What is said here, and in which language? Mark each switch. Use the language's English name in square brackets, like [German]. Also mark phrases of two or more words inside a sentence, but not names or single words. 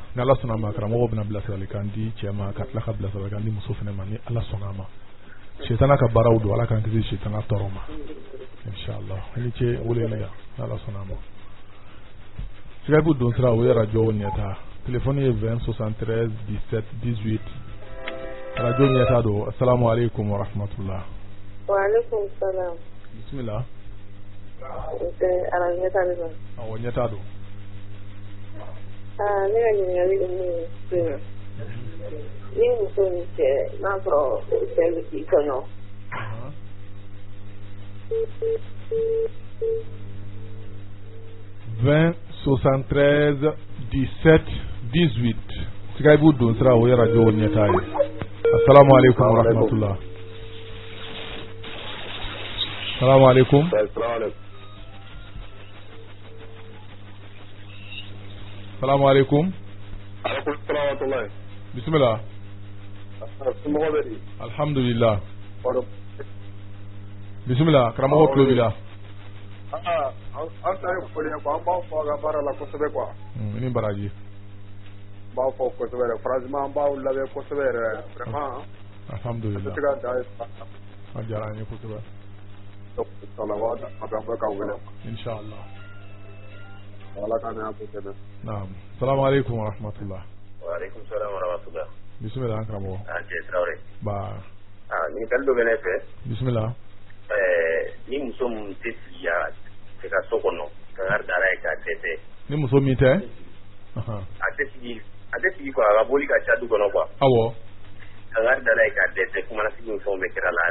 [Bambara] Ni Ala sɔnna a ma karamɔgɔ bɛna bilasiralikan di cɛ ma ka tila ka bilasiralikan di muso fana ma ni Ala sɔnna a ma. Shetana ka baaraw don Ala k'an kisi shetana tɔɔrɔ ma. Inshallah. Ani cɛ wele ya ni Ala sɔnna a ma. Skype don sira o ye radio ɲɛta. Téléphone ye 20 73 17 18. Radio ɲɛta don. [Arabic] السلام عليكم ورحمة الله. وعليكم السلام. [Bambara] Bismillah. Ala ɲɛta de don. Awɔ ɲɛta don. Ne ka ɲininkali ye min ye ni muso ni cɛ n'a sɔrɔ cɛ bɛ k'i kɔnɔ. 20 73 17 18. Skype don sira o ye radio ɲɛta ye. [Arabic] السلام عليكم ورحمة الله. السلام عليكم. السلام عليكم. بسم الله الحمد لله. [Bambara] Bismillah. Karamɔgɔ tulo b'i la. An ta ye foli ye quoi, an b'aw fɔ a ka baara la kosɛbɛ quoi. I ni baraji. N b'aw fɔ kosɛbɛ yɛrɛ, franchement an b'aw lamɛn kosɛbɛ yɛrɛ, vraiment. Alhamdulillah. An tɛ se ka dan ye. A diyara an ye kosɛbɛ. Inshallah a bɛ k'an wele. Inshallah. Ala k'an y'a kosɛbɛ. Naam. [Arabic] السلام عليكم ورحمة الله. وعليكم السلام ورحمة الله. [Bambara] Bismillah karamɔgɔ. Cɛ Traoré. Ba. Ɲininkali dɔ bɛ ne fɛ. Bismillah. Ni muso min tɛ sigi a ka so kɔnɔ ka dara ye k'a dɛsɛ. Ni muso min tɛ? A tɛ sigi quoi, a ka boli ka ca du kɔnɔ quoi. Awɔ. Ka dara ye k'a dɛsɛ kumanasigi ni fɛnw bɛ kɛra la.